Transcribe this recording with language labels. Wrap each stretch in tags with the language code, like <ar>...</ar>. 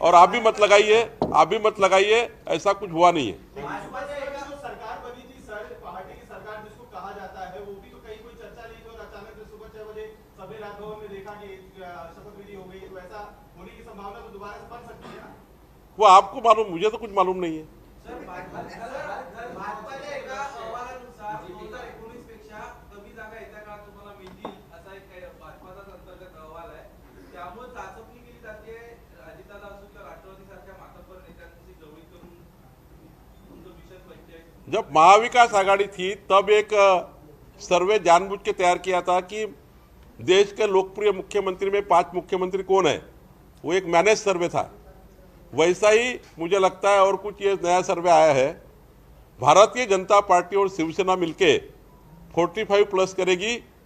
<hi>और आप भी मत लगाइए, ऐसा कुछ हुआ नहीं है। भाजपा से जो सरकार बनी थी सर, पार्टी की सरकार जिसको कहा जाता है, वो भी तो कहीं कोई चर्चा नहीं थी और अचानक से सुबह 6 बजे सबने राजभवन में देखा कि शपथ विधि हो गई, तो ऐसा होने की संभावना तो दोबारा से बन सकती है ना? वो आपको मालूम, मुझे तो कुछ मालूम नहीं है।</hi> <mr>सर, भाजपाच्या एका अहवालानुसार 2019 पेक्षा कमी जागा येत्या काळात तुम्हाला मिळतील असा एक काही भाजपाचाच अंतर्गत अहवाल आहे। त्यामुळे चाचपणी केली जाते अजितदादा असो किंवा राष्ट्रवादीसारख्या मातब्बर नेत्यांची जवळीक करून तुमचं मिशन 45।</mr> <hi>जब महाविकास आघाड़ी थी तब एक सर्वे जानबूझ के तैयार किया था कि देश के लोकप्रिय मुख्यमंत्री में 5 मुख्यमंत्री कौन है, वो एक मैनेज सर्वे था। वैसा ही मुझे लगता है और कुछ ये नया सर्वे आया है। भारतीय जनता पार्टी और शिवसेना मिलके 45+ करेगी।</hi>